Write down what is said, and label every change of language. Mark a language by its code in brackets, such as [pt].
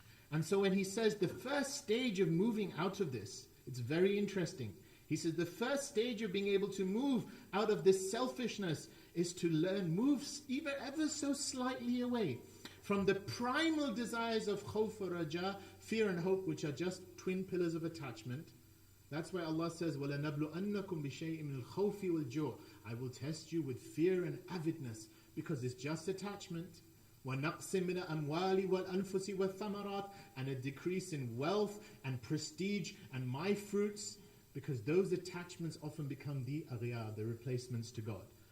[en] And so when he says the first stage of moving out of this, it's very interesting. He says the first stage of being able to move out of this selfishness is to learn, move even ever so slightly away from the primal desires of khawf wa raja, fear and hope, which are just twin pillars of attachment. That's why Allah says, [ar] وَلَنَبْلُؤَنَّكُمْ بِشَيْءٍ مِنَ الْخَوْفِ وَالْجُوعِ. [en] I will test you with fear and avidness, because it's just attachment. [ar] وَنَقْصٍ مِنَ الْأَمْوَالِ وَالْأَنفُسِ وَالثَّمَرَاتِ. [en] And a decrease in wealth and prestige and my fruits, because those attachments often become the aghyar, the replacements to God.